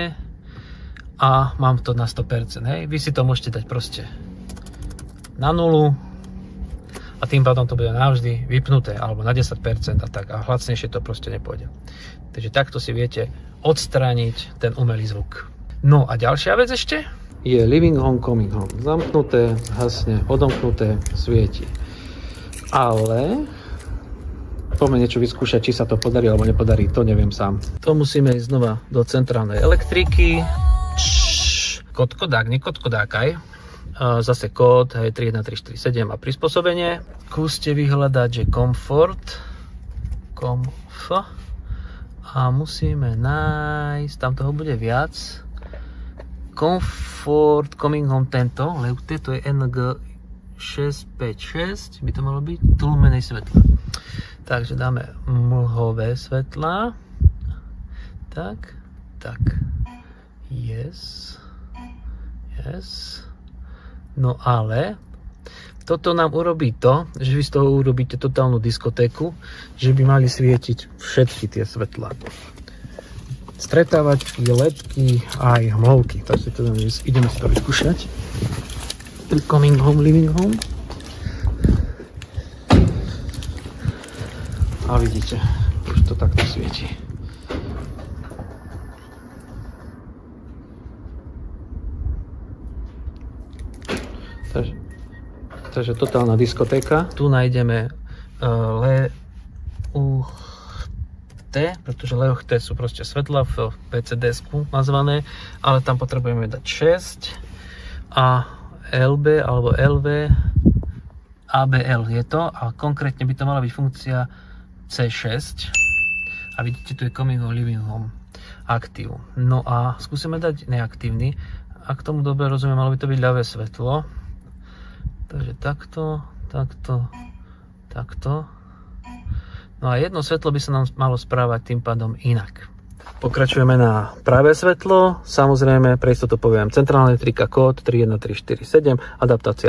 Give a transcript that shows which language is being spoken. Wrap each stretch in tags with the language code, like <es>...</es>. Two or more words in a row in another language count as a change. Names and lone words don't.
<sk>A mám to na 100%, hej. Vy si to môžete dať proste na 0 a tým pádom to bude navždy vypnuté, alebo na 10% a tak, a hlasnejšie to proste nepôjde. Takže takto si viete odstrániť ten umelý zvuk. No a ďalšia vec ešte je</sk> <en>living home, coming home.</en> <sk>Zamknuté, hasne, odomknuté, svieti. Ale poďme niečo vyskúšať, či sa to podarí alebo nepodarí, to neviem sám. To musíme ísť znova do centrálnej elektriky. Kodák, nie kodkodákaj. Zase kód 31347 a prispôsobenie. Skúste vyhľadať, že komfort a musíme nájsť, tam toho bude viac. Komfort,</sk> <en>coming home,</en> <sk>tento leute, to je NG656, by to malo byť, tlmenej svetla. Takže dáme mlhové svetla. Tak. Yes. No ale toto nám urobí to, že vy z toho urobíte totálnu diskotéku, že by mali svietiť všetky tie svetlá. Stretávačky, ledky a aj hmlovky. Takže to ideme si to vyskúšať.</sk> <en>Coming home, living home.</en> <sk>A vidíte, už to takto svieti. Takže totálna diskotéka. Tu nájdeme pretože LUT sú proste svetla v PCD-sku nazvané, ale tam potrebujeme dať 6 a LB alebo LV ABL je to, a konkrétne by to mala byť funkcia C6 a vidíte, tu je</sk> <en>coming home, living home</en> <sk>aktív. No a skúsime dať neaktívny. Ak tomu dobre rozumiem, malo by to byť ľavé svetlo. Takže takto. No a jedno svetlo by sa nám malo správať tým pádom inak. Pokračujeme na pravé svetlo. Samozrejme, pre istotu poviem centrálna elektrika, kód 31347, adaptácia.</sk>